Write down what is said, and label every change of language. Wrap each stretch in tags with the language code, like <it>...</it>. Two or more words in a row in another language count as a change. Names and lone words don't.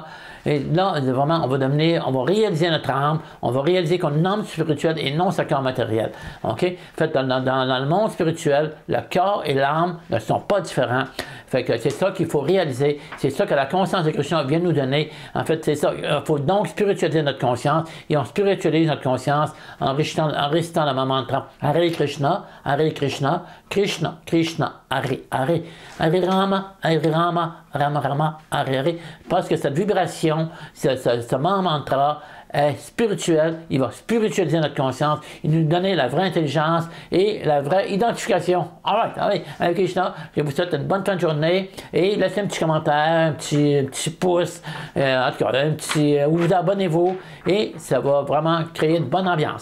<fr>Et là, vraiment, on va réaliser notre âme, on va réaliser qu'on est une âme spirituelle et non ce corps matériel. OK? En fait, dans le monde spirituel, le corps et l'âme ne sont pas différents. Fait que c'est ça qu'il faut réaliser. C'est ça que la conscience de Krishna vient nous donner. En fait, c'est ça. Il faut donc spiritualiser notre conscience. Et on spiritualise notre conscience en récitant le mantra</fr> <sa>हरे कृष्ण, कृष्ण, कृष्ण, हरे, हरे. हरे राम, राम राम, हरे हरे.</sa> <fr>Parce que cette vibration, ce mantra est spirituel, il va spiritualiser notre conscience, il nous donner la vraie intelligence et la vraie identification. Allez, avec Krishna, je vous souhaite une bonne fin de journée et laissez un petit commentaire, un petit pouce, en tout cas, vous abonnez-vous et ça va vraiment créer une bonne ambiance.</fr>